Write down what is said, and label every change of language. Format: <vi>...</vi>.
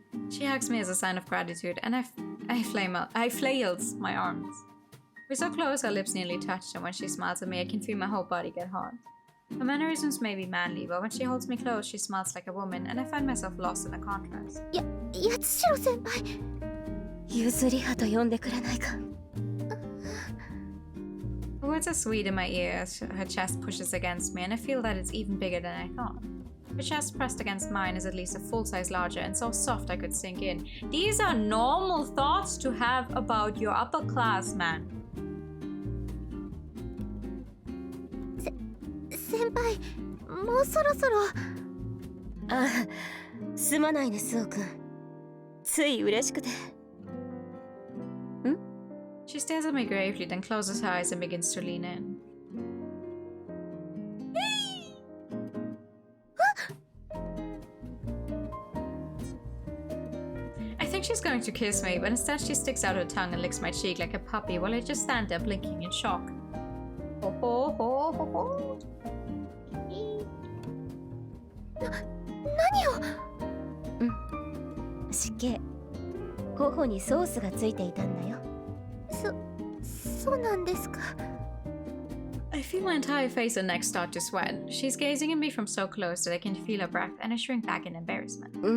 <en>She hugs me as a sign of gratitude, and I flails my arms. We're so close, our lips nearly touch, and when she smiles at me, I can feel my whole body get hot. Her mannerisms may be manly, but when she holds me close, she smiles like a woman, and I find myself lost in the contrast.</en> <ja>八代先輩。ゆずりはと呼んでくれないか。</ja> <en>The words are sweet in my ear as her chest pushes against me, and I feel that it's even bigger than I thought. Her chest pressed against mine is at least a full size larger and so soft I could sink in. These are normal thoughts to have about your upper class man.</en> <ja>先輩、もうそろそろ。ああ、すまないね、スオ君。つい嬉しくて。ん？</ja> <en>She stares at me gravely, then closes her eyes and begins to lean in. I think she's going to kiss me, but instead she sticks out her tongue and licks my cheek like a puppy while I just stand there blinking in shock. Ho ho ho ho ho.</en> <ja>何を？湿気。頬にソースがついていたんだよ。そうなんですか。</ja> <en>I feel my entire face and neck start to sweat. She's gazing at me from so close that I can feel her breath, and I shrink back in embarrassment.</en>